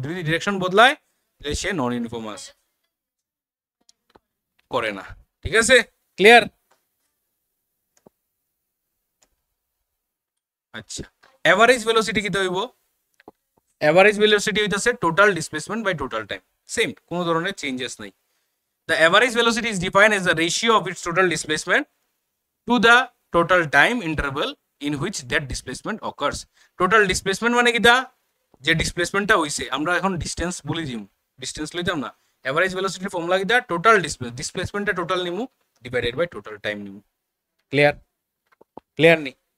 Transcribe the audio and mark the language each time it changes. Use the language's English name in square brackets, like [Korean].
[Bangla] যদি ডিরেকশন বদলায় তাহলে সে নন ইউনিফর্ম আছে, করে না। ঠিক আছে, ক্লিয়ার? আচ্ছা, এভারেজ ভেলোসিটি কি হইব? এভারেজ ভেলোসিটি হইতাছে total displacement by total time, same, কোনো ধরনের চেঞ্জেস নাই। [English] The average velocity is defined as the ratio of its total displacement to the total time interval in which that displacement occurs. [Bangla] Total displacement মানে কি? দা যে ডিসপ্লেসমেন্টটা হইছে, আমরা এখন distance বলি দিম, ডিসটেন্স লইতাম না। এভারেজ ভেলোসিটির ফর্মুলা কি? দা টোটাল ডিসপ্লেসমেন্টটা টোটাল নিমু ডিভাইডেড বাই টোটাল টাইম নিমু। ক্লিয়ার? ক্লিয়ার নেই?